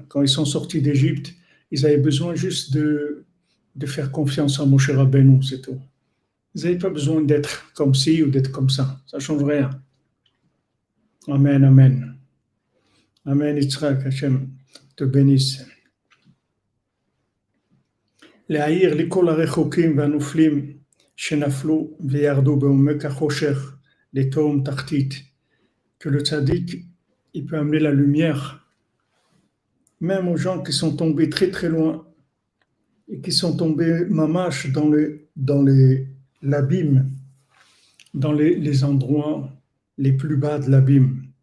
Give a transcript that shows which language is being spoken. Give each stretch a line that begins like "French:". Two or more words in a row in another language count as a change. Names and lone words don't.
French: Quand ils sont sortis d'Égypte, ils avaient besoin juste de faire confiance à Moshe Rabbeinu, c'est tout. Ils n'avaient pas besoin d'être comme ci ou d'être comme ça. Ça ne change rien. Amen, amen. Amen, Yitzhak, Hashem te bénisse.
Hebrew: להעיר לכל הרחוקים והנופלים שנפלו וירדו בעומק החושך לתהום תחתית.
French: Que le tzaddik, il peut amener la lumière même aux gens qui sont tombés très très loin et qui sont tombés mamash dans l'abîme, dans les endroits les plus bas de l'abîme.